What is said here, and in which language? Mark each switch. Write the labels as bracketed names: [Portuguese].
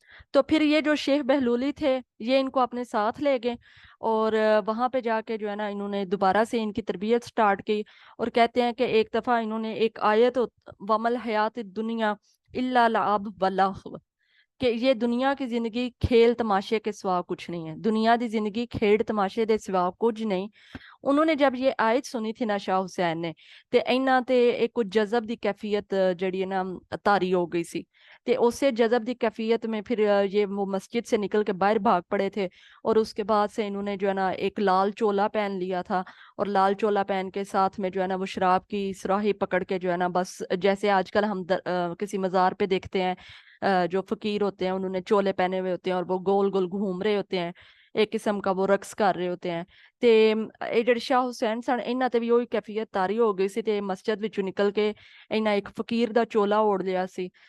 [Urdu] تو پھر یہ جو شیخ بہلولی تھے یہ ان کو اپنے ساتھ لے گئے اور وہاں پہ جا کے جو ہے نا انہوں نے دوبارہ سے ان کی تربیت سٹارٹ کی. اور کہتے ہیں کہ ایک دفعہ انہوں نے ایک آیت [Arabic] ومل حیات دنیا الا لعب و لہو [Urdu] کہ یہ دنیا کی زندگی کھیل تماشے کے سوا کچھ نہیں ہے. [Punjabi] دنیا دی زندگی کھیل تماشے دے سوا کچھ نہیں. [Urdu] انہوں نے جب یہ آیت سنی تھی نا شاہ حسین نے [Punjabi] تے اینا تے ایک کچھ جذب دی کیفیت جڑی ہے نا طاری ہو گئی سی. [Urdu] تے اسے جذب دی کیفیت میں پھر یہ وہ مسجد سے نکل کے باہر بھاگ پڑے تھے. اور اس کے بعد سے انہوں نے جو ہے نا ایک لال چولا پہن لیا تھا اور لال چولا پہن کے ساتھ میں جو ہے نا وہ شراب کی سراہی پکڑ کے جو ہے نا بس جیسے آج کل ہم کسی مزار پہ دیکھتے ہیں جو فقیر ہوتے ہیں انہوں نے چولے پہنے ہوئے ہوتے ہیں اور وہ گول گول گھوم رہے ہوتے ہیں ایک قسم کا وہ رقص کر رہے ہوتے ہیں. [Punjabi] تے اے جڑے شاہ حسین سن انہاں تے بھی وہی کیفیت طاری ہو گئی سی تے مسجد وچوں نکل کے انہاں ایک فقیر دا چولا اوڑھ لیا سی.